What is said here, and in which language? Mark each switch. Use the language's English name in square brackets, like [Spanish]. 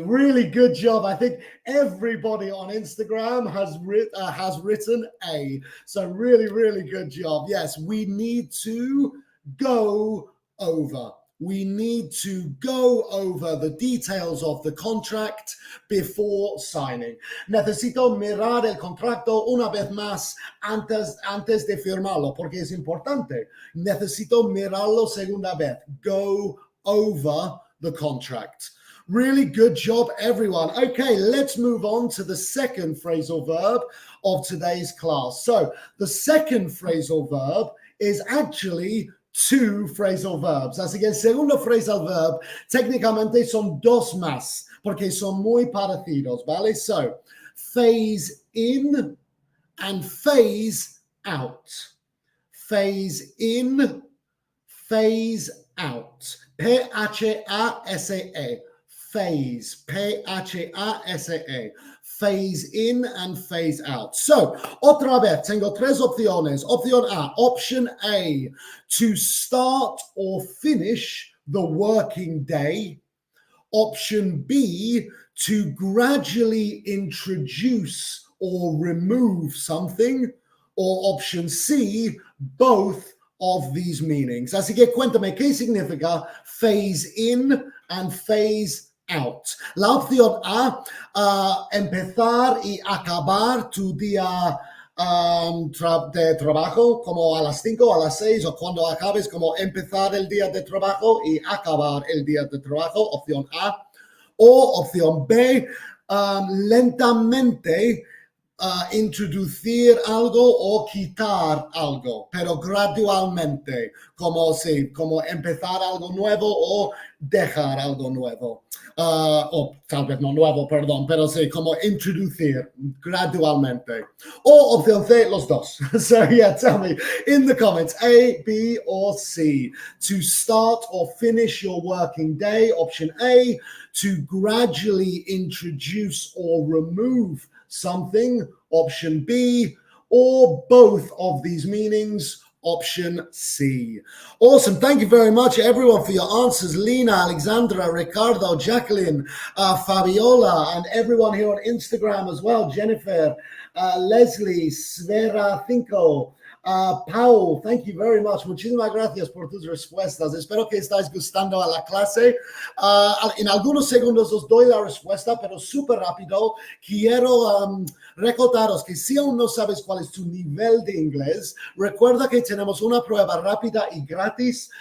[English] Really good job. I think everybody on Instagram has written A. So really, really good job. Yes, we need to go over. We need to go over the details of the contract before signing. [Spanish] Necesito mirar el contrato una vez más antes de firmarlo, porque es importante. Necesito mirarlo segunda vez. [English] Go over the contract. Really good job, everyone. Okay, let's move on to the second phrasal verb of today's class. So the second phrasal verb is actually two phrasal verbs. [Spanish] Así que el segundo phrasal verb técnicamente son dos más, porque son muy parecidos, ¿vale? [English] So, phase in and phase out. Phase in, phase out. P-H-A-S-E. Phase, P-H-A-S-E. Phase in and phase out. [Spanish] So, otra vez, tengo tres opciones. Opción A, [English] option A, to start or finish the working day. Option B, to gradually introduce or remove something. Or option C, both of these meanings. [Spanish] Así que cuéntame, ¿qué significa phase in and phase out? La opción A, empezar y acabar tu día de trabajo como a las 5 o a las 6, o cuando acabes, como empezar el día de trabajo y acabar el día de trabajo, opción A. O opción B, lentamente introducir algo o quitar algo, pero gradualmente, como, sí, como empezar algo nuevo o dejar algo nuevo. O tal vez no nuevo, perdón, pero sí, como introducir gradualmente. O opción C, los dos. [English] So yeah, tell me in the comments, A, B, or C. To start or finish your working day, option A. To gradually introduce or remove something, option B, or both of these meanings, option C. Awesome. Thank you very much, everyone, for your answers. Lena, Alexandra, Ricardo, Jacqueline, Fabiola, and everyone here on Instagram as well. Jennifer, Leslie, Svera Cinco, Paul, thank you very much. [Spanish] Muchísimas gracias por tus respuestas. Espero que estáis gustando a la clase. En algunos segundos os doy la respuesta, pero súper rápido. Quiero recordaros que si aún no sabes cuál es tu nivel de inglés, recuerda que tenemos una prueba rápida y gratis.